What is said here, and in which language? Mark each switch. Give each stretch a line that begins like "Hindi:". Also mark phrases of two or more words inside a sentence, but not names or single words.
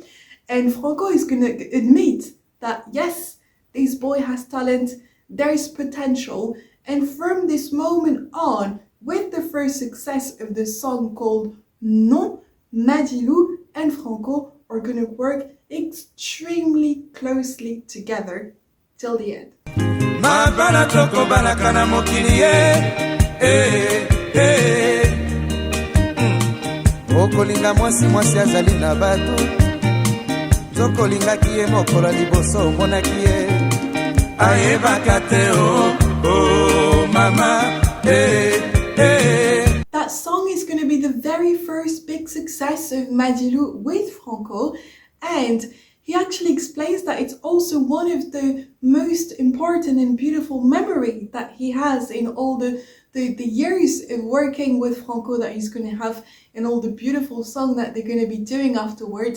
English: And Franco is going to admit that yes, this boy has talent, there is potential. And from this moment on, with the first success of the song called Non, Madilu and Franco are going to work extremely closely together till the end.
Lingala: Okolinga mwasi azali na bato, zokolingaki ye mokolo liboso omonaki ye ayebaka te oh mama
English: That song is going to be the very first big success of Madilu with Franco, and he actually explains that it's also one of the most important and beautiful memory that he has in all the years of working with Franco that he's going to have, and all the beautiful song that they're going to be doing afterwards.